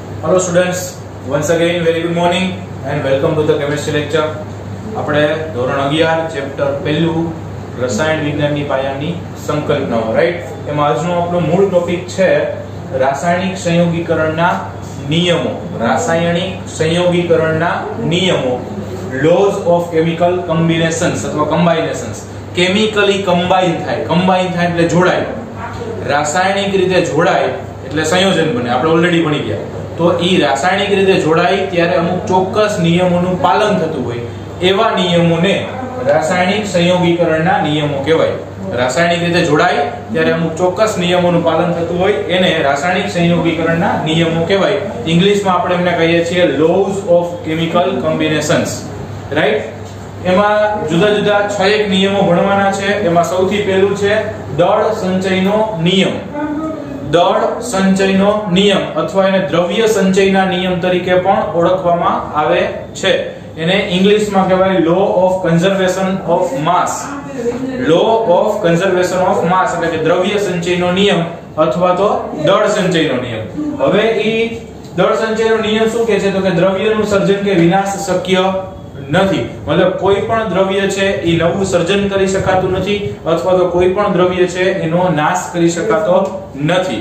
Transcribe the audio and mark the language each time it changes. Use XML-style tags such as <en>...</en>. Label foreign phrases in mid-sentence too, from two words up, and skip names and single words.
<en>Hello students, once again very good morning and welcome to the chemistry lecture.</en> <gu>આપણે ધોરણ 11 ચેપ્ટર પહેલું રસાયણ વિજ્ઞાનની પાયાની સંકલ્પનાઓ, રાઈટ? એમાં આજનો આપણો મૂળ ટોપિક છે રાસાયણિક સંયોગીકરણના નિયમો. રાસાયણિક સંયોગીકરણના નિયમો,</gu> <en>laws of chemical combinations અથવા combinations. chemically combine</en> <gu>થાય એટલે જોડાય, રાસાયણિક રીતે જોડાય એટલે સંયોજન બને. આપણે ઓલરેડી ભણી ગયા. તો ઈ રાસાયણિક રીતે જોડાય ત્યારે અમુક ચોક્કસ નિયમોનું પાલન થતું હોય, એવા નિયમોને રાસાયણિક સંયોગીકરણના નિયમો કહેવાય. રાસાયણિક રીતે જોડાય ત્યારે અમુક ચોક્કસ નિયમોનું પાલન થતું હોય એને રાસાયણિક સંયોગીકરણના નિયમો કહેવાય. ઇંગ્લિશમાં આપણે એમને કહીએ છીએ</gu> <en>laws of chemical combinations,</en> <gu>રાઈટ? એમાં જુદા જુદા 6 નિયમો ભણવાના છે. એમાં સૌથી પહેલું છે દળ સંચયનો નિયમ. દળ સંચયનો નિયમ અથવા એને દ્રવ્ય સંચયના નિયમ તરીકે પણ ઓળખવામાં આવે છે. એને ઇંગ્લિશમાં કહેવાય</gu> <en>law of conservation of mass. law of conservation of mass</en> <gu>એટલે કે દ્રવ્ય સંચયનો નિયમ અથવા તો દળ સંચયનો નિયમ. હવે ઈ દળ સંચયનો નિયમ શું કહે છે? તો કે દ્રવ્યનું સર્જન કે વિનાશ શક્ય નથી. મતલબ કોઈ પણ દ્રવ્ય છે એ નવું સર્જન કરી શકાતું નથી અથવા તો કોઈ પણ દ્રવ્ય છે એનો નાશ કરી શકાતો નથી.</gu>